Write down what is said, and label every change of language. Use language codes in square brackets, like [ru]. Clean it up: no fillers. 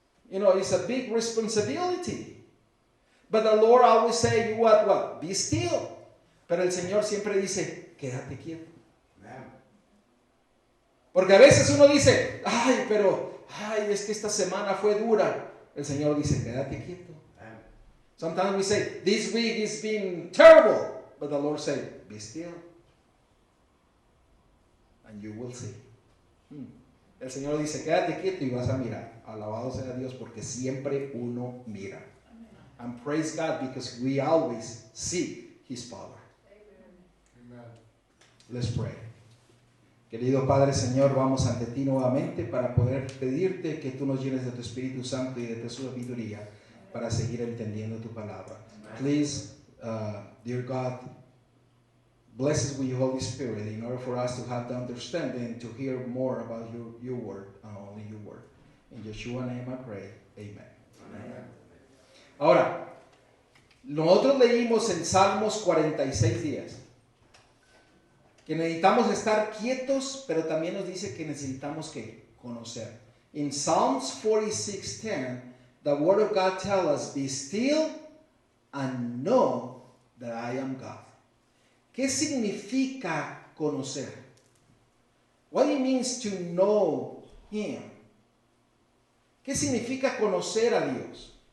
[en] It's a big responsibility. But the Lord always say, what? Be still. [es] Pero el Señor siempre dice, quédate quieto. Porque a veces uno dice, es que esta semana fue dura. El Señor dice, quédate quieto. [en] Sometimes we say, this week is been terrible. But the Lord said, be still. And you will see. [es] El Señor dice, quédate quieto y vas a mirar. Alabado sea Dios, porque siempre uno mira. [en] And praise God, because we always see His power. Amen. Let's pray. [es] Querido Padre, Señor, vamos ante ti nuevamente para poder pedirte que tú nos llenes de tu Espíritu Santo y de tu sabiduría para seguir entendiendo tu palabra. Please [en] dear God, bless us with your Holy Spirit in order for us to have the understanding to hear more about your word and only your word. In Yeshua's name I pray. Amen. Amen. [es] Ahora, nosotros leímos en Salmos 46 días que necesitamos estar quietos, pero también nos dice que necesitamos que conocer. [en] In Psalms 46:10, the word of God tells us, be still and know that I am God. [es] ¿Qué significa conocer? [en] What it means to know Him. [es] ¿Qué significa conocer a Dios?